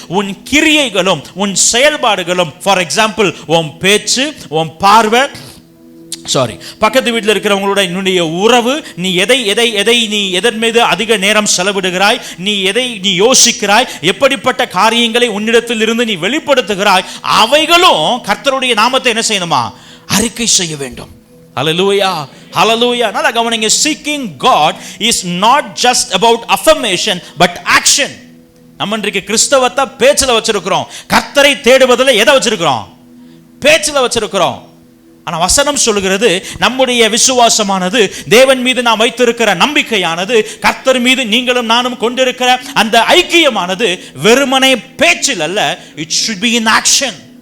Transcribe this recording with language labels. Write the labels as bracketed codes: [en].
[ta] உன் கிரியைகளும் உன் செயல்பாடுகளும், ஃபார் எக்ஸாம்பிள் உன் பேச்சு, உன் பார்வை, பக்கத்து வீட்டில் இருக்கிறவங்களோட என்னுடைய உறவு, நீ எதை நீ எதன் மீது அதிக நேரம் செலவிடுகிறாய், நீ எதை நீ யோசிக்கிறாய், எப்படிப்பட்ட காரியங்களை உன்னிடத்தில் இருந்து நீ வெளிப்படுத்துகிறாய், அவைகளும் கர்த்தருடைய நாமத்தை என்ன செய்யணுமா? அறிக்கை செய்ய வேண்டும். ஹல்லேலூயா. ஹல்லேலூயா. நல்லா கவனிங்க. [en] seeking God is not just about affirmation but action. [ta] நம்ம இன்றைக்கு கிறிஸ்தவத்தை பேச்சில் வச்சிருக்கிறோம். கர்த்தரை தேடுவதில் எதை வச்சிருக்கிறோம்? பேச்சில் வச்சிருக்கிறோம். ஆனா வசனம் சொல்லுகிறது, நம்முடைய விசுவாசமானது, தேவன் மீது நாம் வைத்திருக்கிற நம்பிக்கையானது, கர்த்தர் மீது நீங்களும் நானும் கொண்டிருக்கிற அந்த ஐக்கியமானது வெறுமனே பேச்சில் அல்ல, [en] it should be in action.